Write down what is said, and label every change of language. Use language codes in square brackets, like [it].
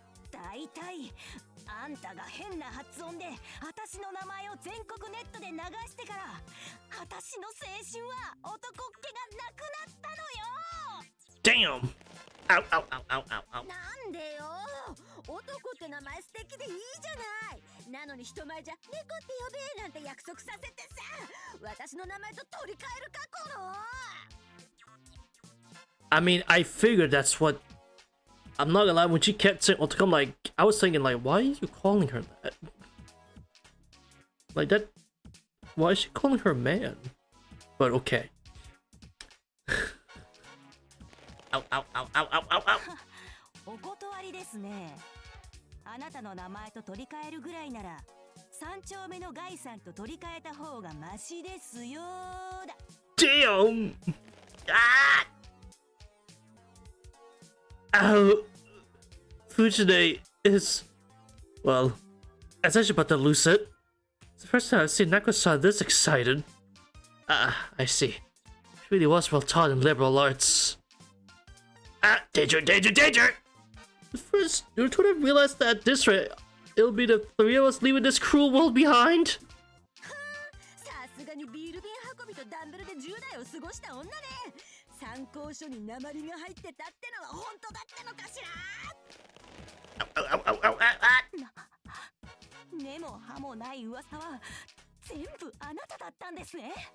[ja] だいたいあんたが変な発音で私の名前を全国ネットで流してから私の青春は男っ気がなくなったのよ。 [en] Damn! Ow, ow, ow, ow, ow, ow. [ja] なんでよ、男って名前素敵でいいじゃない。なのに人前じゃ猫って呼べなんて約束させてさ、私の名前と取り替えるかこの。 [en] I mean, I figured that's what... I'm not gonna lie, when she kept saying Otacom, like, I was thinking, like, why are you calling her that? Like, that... Why is she calling her man? But okay. Ow, ow, ow, ow, ow, ow, ow. [ja] お断りですね。あなたの名前と取り替えるぐらいなら三丁目のガイさんと取り替えた方がマシですよだ。 [en] Damn! Ah! Oh, Fujine is... Well, I was actually about to lose it. It's the first time I've seen Nako-san this excited. Ah, I see. She really was well taught in liberal arts. Ah, danger, danger, danger! First, you would have realized that at this rate, it'll be the three of us leaving this cruel world behind. [ja] さすがにビール瓶運びとダンベルで10代を過ごした女ね。参考書に鉛が入ってたってのは本当だったのかしら。 [en] Ow, ow, ow, ow, ow, ow. [ja] 根も葉もない噂は全部あなただったんですね。